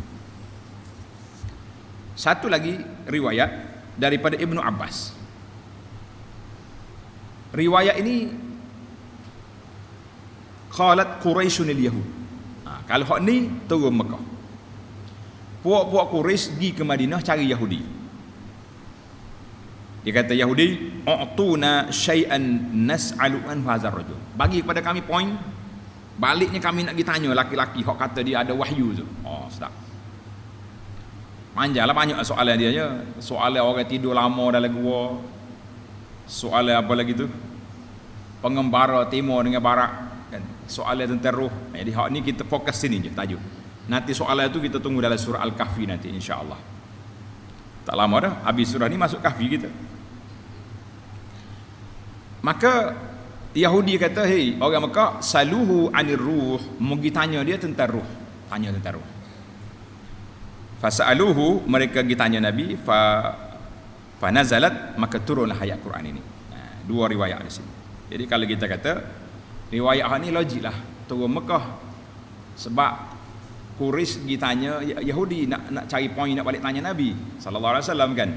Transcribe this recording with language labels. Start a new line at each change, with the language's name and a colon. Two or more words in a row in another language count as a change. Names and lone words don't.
Malay: Satu lagi riwayat daripada Ibnu Abbas. Riwayat ini
Arabic: قالت قريش اليهود.
Malay: Kalau hak ni turun Mekah. Puak-puak Quraisy pergi ke Madinah cari Yahudi. Dia kata Yahudi,
Arabic: "ائتونا شيئا نسأل عن هذا الرجل."
Malay: Bagi kepada kami poin. Baliknya kami nak pergi tanya laki-laki hak kata dia ada wahyu tu. Oh, sedap. Panjanglah banyak soalan dia je. Soalan orang tidur lama dalam gua. Soalan apa lagi tu? Pengembara timur dengan barat kan. Soalan tentang roh. Jadi hak ni kita fokus sini je tajuk. Nanti soalan tu kita tunggu dalam surah Al-Kahfi nanti insya-Allah. Tak lama dah habis surah ni masuk Kahfi kita. Maka Yahudi kata, "Hei orang Mekah,
Arabic: سلوه عن الروح."
Malay: Mugi tanya dia tentang ruh. Tanya tentang ruh. Fasaluhu, mereka pergi tanya Nabi,
Arabic: فنزلت,
Malay: maka turunlah ayat Quran ini. Dua riwayat di sini. Jadi kalau kita kata riwayat ni logiklah turun Mekah sebab Quraisy pergi tanya Yahudi nak cari poin nak balik tanya Nabi
Arabic: صلى الله عليه وسلم
Malay: kan.